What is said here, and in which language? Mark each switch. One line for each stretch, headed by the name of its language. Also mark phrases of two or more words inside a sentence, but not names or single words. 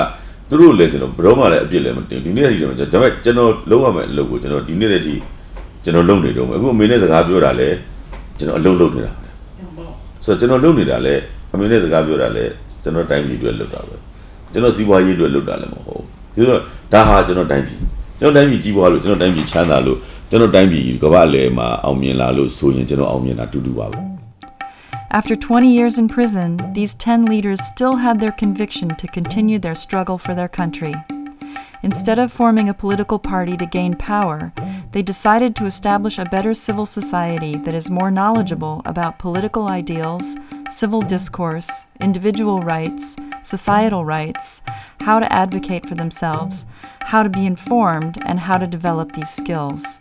Burmese: သူတို့လည်းကျွန်တော်ဘယ်တော့မှလည်းအပြစ်လည်းမတင်ဒီနေ့တည်းကျွန်တော်လုံးဝမဲ့အလုပ်ကိုကျွန်တော်ဒီနေ့တည်းကျွန်တော်လုပ်နေတော့အခုအမေနဲ့စကားပြောတာလည်းကျွန်တော်အလုပ်လုပ်နေတာဆိုတော့ကျွန်တော်လုပ်နေတာလည်းအမေနဲ့စကားပြောတာလည်းကျွန်တော်တိုင်းပြည်အတွက်လုပ်တာပဲကျွန်တော်စီးပွားရေးအတွက်လုပ်တာလည်းမဟုတ်ဘူးဒါတော့ဒါဟာကျွန်တော်တိုင်းပြည်ကြီးပွားလို့ကျွန်တော်တိုင်းပြည်ချမ်းသာလို့ကျွန်တော်တိုင်းပြည်ကမ္ဘာလေမှာအောင်မြင်လာလို့ဆိုရင်ကျွန်တော်အောင်မြင်တာတူတူပါပဲ
English: After 20 years in prison, these 10 leaders still had their conviction to continue their struggle for their country. Instead of forming a political party to gain power, they decided to establish a better civil society that is more knowledgeable about political ideals, civil discourse, individual rights, societal rights, how to advocate for themselves, how to be informed, and how to develop these skills.